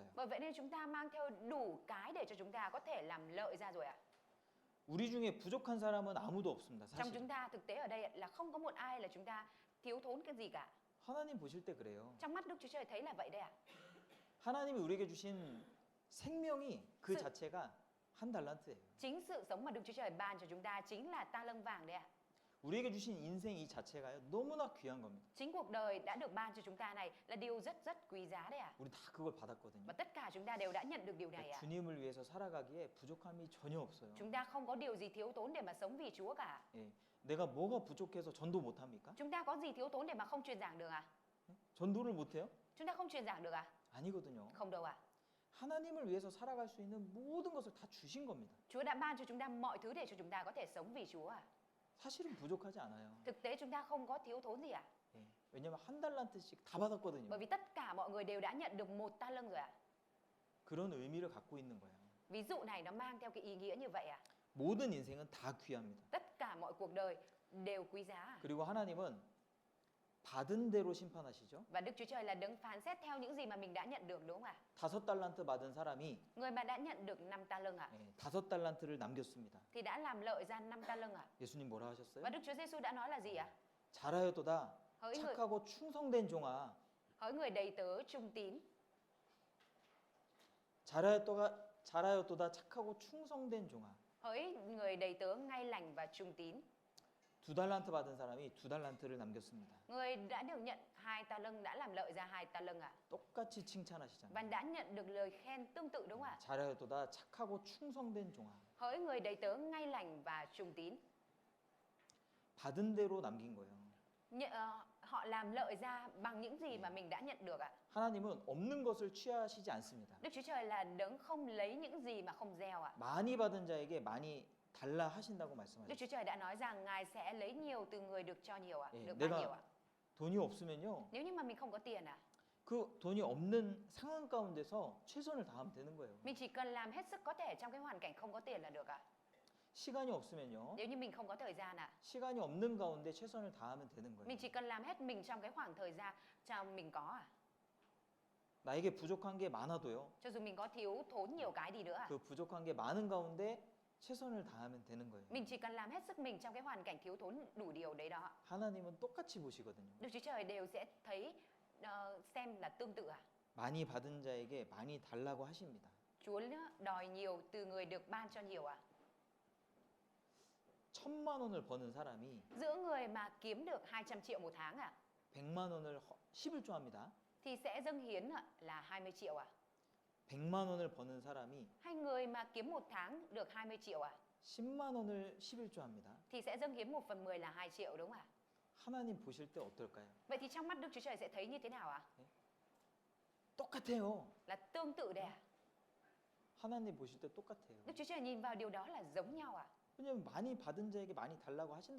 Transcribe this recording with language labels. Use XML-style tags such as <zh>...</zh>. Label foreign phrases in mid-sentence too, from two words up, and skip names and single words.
<vi>Bởi vậy nên chúng ta mang theo đủ cái để cho chúng ta có thể làm lợi ra rồi ạ.</vi> <ko>우리 중에 부족한 사람은 아무도 없습니다.</ko> <vi>Trong</vi> <ko>사실.</ko> <vi>chúng ta thực tế ở đây là không có một ai là chúng ta thiếu thốn cái gì cả.</vi> <ko>하나님 보실 때 그래요.</ko> <vi>Trong mắt Đức Chúa Trời thấy là vậy đấy ạ.</vi> <ko>하나님이 우리에게 주신 생명이 그</ko> <vi>sự-</vi> <ko>자체가 한 달란트예요.</ko> <vi>Chính sự sống mà Đức Chúa Trời ban cho chúng ta chính là ta lâng vàng đấy ạ.</vi> <ko>우리에게 주신 인생 이 자체가요 너무나 귀한 겁니다.</ko> <vi>Chính cuộc đời đã được ban cho chúng ta này là điều rất rất quý giá đấy ạ.</vi> <ko>우리 다 그걸 받았거든요.</ko> <vi>Và tất cả chúng ta đều đã nhận được điều này ạ.</vi> <ko>주님을 위해서 살아가기에 부족함이 전혀 없어요.</ko> <vi>Chúng ta không có điều gì thiếu thốn để mà sống vì Chúa cả.</vi> <ko>예, 내가 뭐가 부족해서 전도 못 합니까?</ko> <vi>Chúng ta có gì thiếu thốn để mà không truyền giảng được à?</vi> <ko>전도를 못 해요?</ko> <vi>Chúng ta không truyền giảng được à?</vi> <ko>아니거든요.</ko> <vi>Không đâu ạ.</vi> <ko>하나님을 위해서 살아갈 수 있는 모든 것을 다 주신 겁니다.</ko> <vi>Chúa đã ban cho chúng ta mọi thứ để cho chúng ta có thể sống vì Chúa à?</vi> <ko>사실은 부족하지 않아요.</ko> <vi>Thực tế chúng ta không có thiếu thốn gì à?</vi> <ko>예, 왜냐면 한 달란트씩 다 받았거든요.</ko> <vi>Bởi vì tất cả mọi người đều đã nhận được một ta lâng rồi à?</vi> <ko>그런 의미를 갖고 있는 거예요.</ko> <vi>Ví dụ này nó mang theo cái ý nghĩa như vậy à?</vi> <ko>모든 인생은 다 귀합니다.</ko> <vi>Tất cả mọi cuộc đời đều quý giá à?</vi> <ko>그리고 하나님은 받은 대로 심판하시죠.</ko> <vi>Và Đức Chúa Trời là đấng phán xét theo những gì mà mình đã nhận được, đúng không ạ?</vi> <ko>5달란트 받은 사람이</ko> <vi>Người mà đã nhận được 5 ta lâng ạ,</vi> <ko>5달란트를 남겼습니다.</ko> <vi>thì đã làm lợi ra 5 ta lâng ạ.</vi> <ko>예수님 뭐라 하셨어요?</ko> <vi>Và Đức Chúa Giêsu đã nói là gì ạ?</vi> <ko>잘하였도다</ko> <vi>Hỡi người,</vi> <ko>착하고 충성된 종아.</ko> <vi>hỡi người đầy tớ trung tín,</vi> <ko>잘하였도다 착하고 충성된 종아.</ko> <vi>hỡi người đầy tớ ngay lành và trung tín.</vi> <ko>2달란트 받은 사람이 2달란트를 남겼습니다.</ko> <vi>Người đã được nhận 2 ta lâng đã làm lợi ra 2 ta lâng ạ.</vi> <ko>똑같이</ko> <vi>Và</vi> <ko>칭찬하시잖아요.</ko> <vi>đã nhận được lời khen tương tự, đúng không ạ?</vi> <ko>잘하였도다 착하고 충성된 종아.</ko> <vi>Hỡi người đầy tớ ngay lành và trung tín.</vi> <ko>받은 대로 남긴 거예요.</ko> <vi>Họ làm lợi ra bằng những gì mà mình đã nhận được ạ.</vi> <ko>하나님은 없는 것을 취하시지 않습니다.</ko> <vi>Đức Chúa Trời là đấng không lấy những gì mà không gieo ạ.</vi> <ko>많이 받은 자에게 많이 달라 하신다고</ko> <vi>Đức</vi> <ko>말씀하셨어요.</ko> <vi>Chúa Trời đã nói rằng Ngài sẽ lấy nhiều từ người được cho nhiều ạ,</vi> <ko>예,</ko> <vi>được ban nhiều</vi> <ko>내가</ko> <vi>ạ.</vi> <ko>돈이 없으면요.</ko> <vi>Nếu như mà mình không có tiền ạ,</vi> <ko>그 돈이 없는 상황 가운데서 최선을 다하면 되는 거예요.</ko> <vi>mình chỉ cần làm hết sức có thể trong cái hoàn cảnh không có tiền là được ạ.</vi> <ko>시간이 없으면요.</ko> <vi>Nếu như mình không có thời gian ạ,</vi> <ko>시간이 없는 가운데 최선을 다하면 되는 거예요.</ko> <vi>mình chỉ cần làm hết mình trong cái khoảng thời gian trong mình có ạ.</vi> <ko>나에게 부족한 게 많아도요.</ko> <vi>Cho dù mình có thiếu thốn nhiều cái đi nữa ạ,</vi> <ko>그 부족한 게 많은 가운데 최선을 다하면 되는 거예요.</ko> <vi>mình chỉ cần làm hết sức mình trong cái hoàn cảnh thiếu thốn đủ điều đấy đó ạ.</vi> <ko>하나님은 똑같이 보시거든요.</ko> <vi>Đức Chúa Trời đều sẽ thấy xem là tương tự ạ.</vi> <ko>많이 받은 자에게 많이 달라고 하십니다.</ko> <vi>Chúa đòi nhiều từ người được ban cho nhiều ạ.</vi> <ko>1,000만 원을 버는 사람이</ko> <vi>Giữa người mà kiếm được 200 triệu một tháng ạ,</vi> <ko>100만 원을 11조 합니다.</ko> <vi>thì sẽ dâng hiến ạ, là 20 triệu ạ.</vi> <ko>100만 원을 버는 사람이</ko> <vi>Hay người mà kiếm một tháng được 20 triệu ạ,</vi> <ko>10만 원을 11조 합니다.</ko> <vi>thì sẽ dâng hiến 1/10 là 2 triệu, đúng không ạ?</vi> <ko>하나님 보실 때 어떨까요?</ko> <vi>Vậy thì trong mắt Đức Chúa Trời sẽ thấy như thế nào ạ?</vi> <ko>똑같아요.</ko> <vi>Là tương tự đấy ạ.</vi> <ko>하나님 보실 때 똑같아요.</ko> <vi>Đức Chúa Trời nhìn vào điều đó là giống nhau ạ.</vi> <ko>왜냐면 많이 받은 자에게 많이 달라고 하신다고</ko>